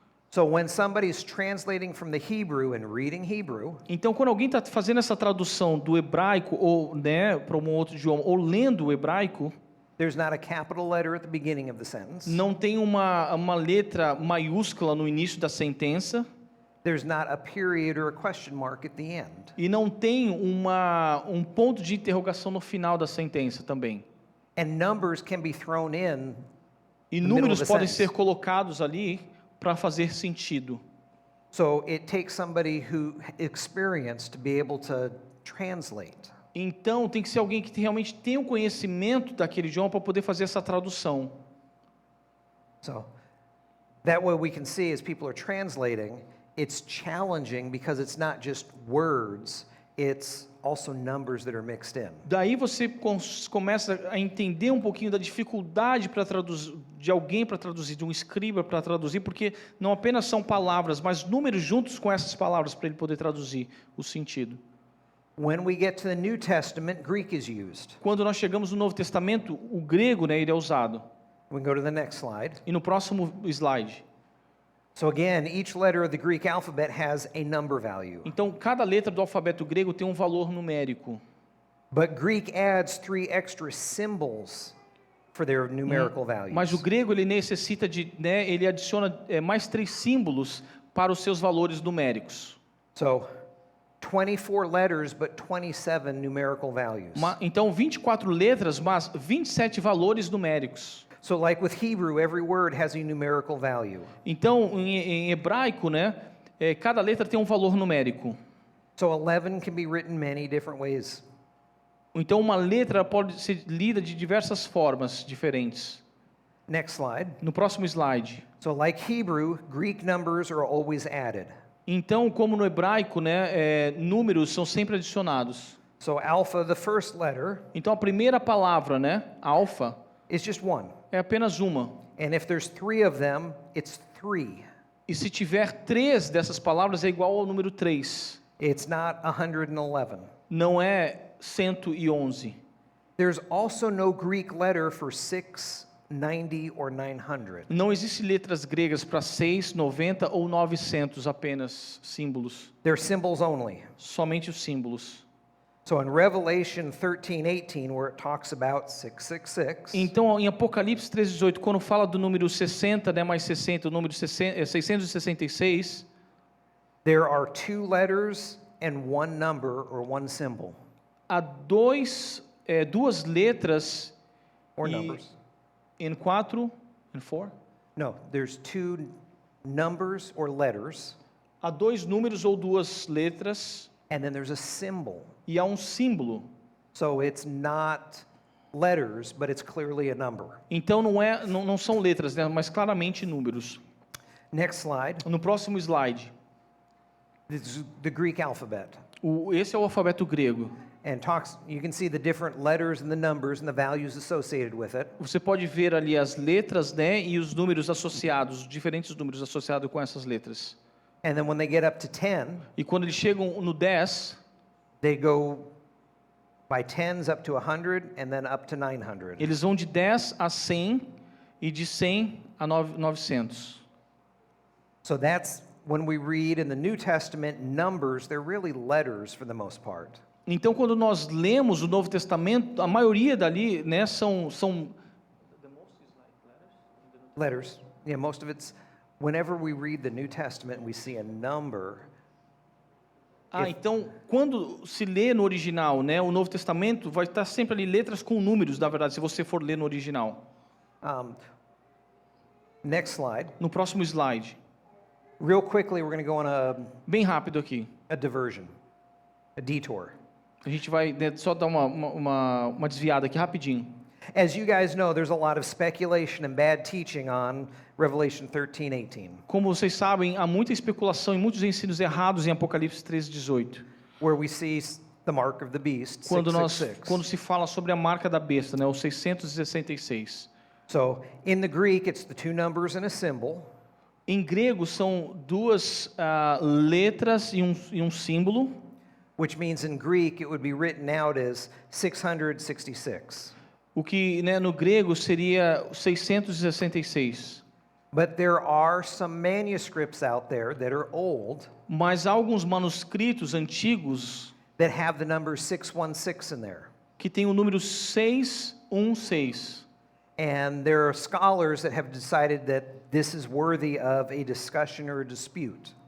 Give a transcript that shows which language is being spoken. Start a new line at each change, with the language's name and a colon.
English: So when somebody's translating from the Hebrew and reading Hebrew,
Portuguese: Então, quando alguém está fazendo essa tradução do hebraico ou para um outro idioma, ou lendo o hebraico,
English: there's not a capital letter at the beginning of the sentence.
Portuguese: não tem uma letra maiúscula no início da sentença
English: There's not a period or a question mark at the end.
Portuguese: e não tem um ponto de interrogação no final da sentença também.
English: And numbers can be thrown in.
Portuguese: E
English: The middle
Portuguese: números
English: of the
Portuguese: podem
English: sentence.
Portuguese: ser colocados ali para fazer sentido.
English: So it takes somebody who experienced to be able to translate.
Portuguese: Então, tem que ser alguém que realmente tenha o conhecimento daquele idioma para poder fazer essa tradução.
English: So that way we can see as people are translating, it's challenging because it's not just words, it's also numbers that are mixed in.
Portuguese: Daí você começa a entender um pouquinho da dificuldade para traduzir, de alguém para traduzir, de um escriba para traduzir, porque não apenas são palavras, mas números juntos com essas palavras para ele poder traduzir o sentido.
English: When we get to the New Testament, Greek is used.
Portuguese: Quando nós chegamos no Novo Testamento, o grego, né, ele é usado.
English: We can go to the next slide.
Portuguese: E no próximo slide.
English: So again, each letter of the Greek alphabet has a number value.
Portuguese: Então, cada letra do alfabeto grego tem um valor numérico.
English: But Greek adds 3 extra symbols for their numerical values.
Portuguese: Mas o grego ele necessita ele adiciona mais 3 símbolos para os seus valores numéricos.
English: So 24 letters, but 27 numerical values.
Portuguese: Então 24 letras, mas 27 valores numéricos.
English: So like with Hebrew, every word has a numerical value.
Portuguese: Então em hebraico, né, cada letra tem um valor numérico.
English: So 11 can be written many different ways.
Portuguese: Então uma letra pode ser lida de diversas formas diferentes.
English: Next slide.
Portuguese: No próximo slide.
English: So like Hebrew, Greek numbers are always added.
Portuguese: Então, como no hebraico, né, números são sempre adicionados.
English: So alpha, the first letter,
Portuguese: Então a primeira palavra, né, alfa,
English: is just one.
Portuguese: é apenas uma.
English: And if there's 3 of them, it's 3.
Portuguese: E se tiver 3 dessas palavras é igual ao número 3.
English: It's not 111.
Portuguese: Não é 111.
English: There's also no Greek letter for 690 or 900.
Portuguese: Não existe letras gregas para 6, 90 ou 900, apenas símbolos.
English: They're symbols only.
Portuguese: Somente os símbolos.
English: So in Revelation 13:18, where it talks about 666,
Portuguese: Então, em Apocalipse 13:18, quando fala do número 60, né, mais 60, o número 666,
English: there are 2 letters and 1 number or 1 symbol
Portuguese: há duas letras
English: or
Portuguese: e
English: numbers.
Portuguese: em 4, em 4,
English: No, there's 2 numbers or letters,
Portuguese: há 2 números ou 2 letras
English: and then there's a symbol.
Portuguese: e há um símbolo.
English: So it's not letters, but it's clearly a number.
Portuguese: Então não são letras, né, mas claramente números.
English: Next slide.
Portuguese: No próximo slide,
English: This is the Greek alphabet.
Portuguese: esse é o alfabeto grego.
English: And you can see the different letters and the numbers and the values associated with it.
Portuguese: Você pode ver ali as letras, né, e os números associados, os diferentes números associados com essas letras.
English: And then when they get up to 10,
Portuguese: E quando eles chegam no 10,
English: they go by tens up to 100 and then up to 900.
Portuguese: eles vão de 10 a 100 e de 100 a 900.
English: So that's when we read in the New Testament numbers, they're really letters for the most part.
Portuguese: Então, quando nós lemos o Novo Testamento, a maioria dali, né, são
English: Letters. Yeah, most of it's whenever we read the New Testament, we see a number.
Portuguese: então, quando se lê no original, né, o Novo Testamento vai estar sempre ali letras com números, na verdade, se você for ler no original.
English: Next slide.
Portuguese: No próximo slide,
English: Real quickly, we're going to go on
Portuguese: bem rápido aqui.
English: a diversion, a detour.
Portuguese: A gente vai, né, só dar uma desviada aqui rapidinho.
English: As you guys know, there's a lot of speculation and bad teaching on Revelation 13:18,
Portuguese: Como vocês sabem, há muita especulação e muitos ensinos errados em Apocalipse 13:18.
English: where we see the mark of the beast,
Portuguese: Quando
English: 666.
Portuguese: se fala sobre a marca da besta, né, o 666.
English: So in the Greek, it's the 2 numbers and a symbol.
Portuguese: Em grego são 2 letras e um símbolo,
English: Which means in Greek it would be written out as 666.
Portuguese: o que, né, no grego seria 666.
English: But there are some manuscripts out there that are old
Portuguese: Mas há alguns manuscritos antigos
English: that have the number 616 in there.
Portuguese: que têm o número 616.
English: And there are scholars that have decided that this is worthy of a discussion or a dispute.